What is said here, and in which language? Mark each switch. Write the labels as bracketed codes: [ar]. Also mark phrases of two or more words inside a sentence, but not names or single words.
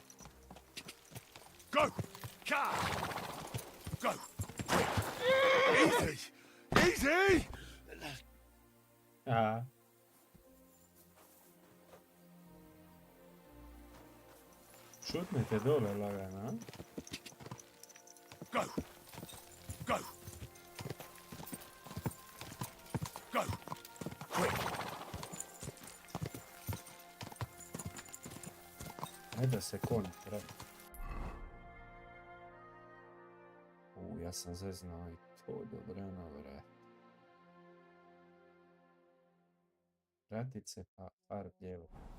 [en] Go! Ka! Go! Quick! Easy! Easy! [hr] Aha. Šutnite dole lagano, a? [en] Go! Go! Go! Quick! [hr] Ne da se konj pravi. Ja sam zeznao i to dobrano, vrat. Vratit se pa par lijevo.